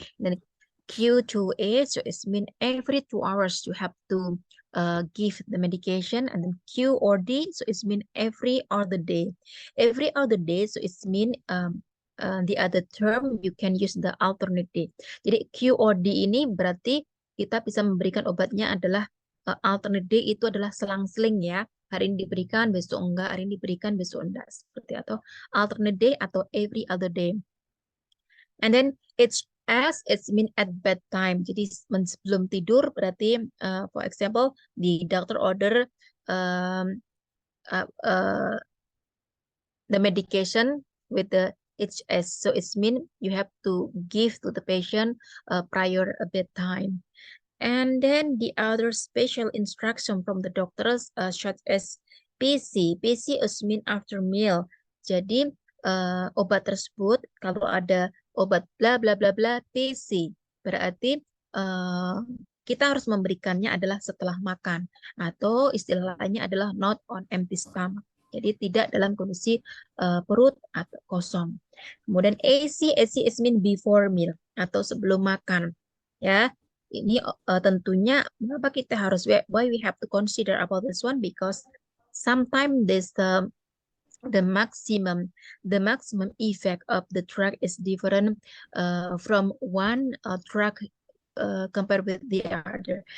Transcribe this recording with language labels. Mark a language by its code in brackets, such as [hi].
[en] Then Q2A, so it's mean every 2 hours you have to give the medication. And then Q or D, so it's mean every other day. Every other day, so it's mean the other term you can use the alternate day. [id] Jadi Q or D ini berarti kita bisa memberikan obatnya adalah alternate day, itu adalah selang-seling ya. Hari ini diberikan, besok enggak, hari ini diberikan, besok enggak. Seperti atau alternate day atau [en] every other day. And then it's mean at bedtime. [id] Jadi sebelum tidur berarti [en] for example the doctor order um, the medication with the HS. So it's mean you have to give to the patient prior a bedtime. And then the other special instruction from the doctors such as PC. PC is mean after meal. [id] Jadi obat tersebut kalau ada obat bla bla bla bla PC berarti kita harus memberikannya adalah setelah makan atau istilah lainnya adalah [en] not on empty stomach. [id] Jadi tidak dalam kondisi perut atau kosong. Kemudian [en] AC is mean before meal [id] atau sebelum makan. Ya, ini tentunya mengapa kita harus [en] why we have to consider about this one, because sometimes this the maximum effect of the drug is different from one drug compared with the other.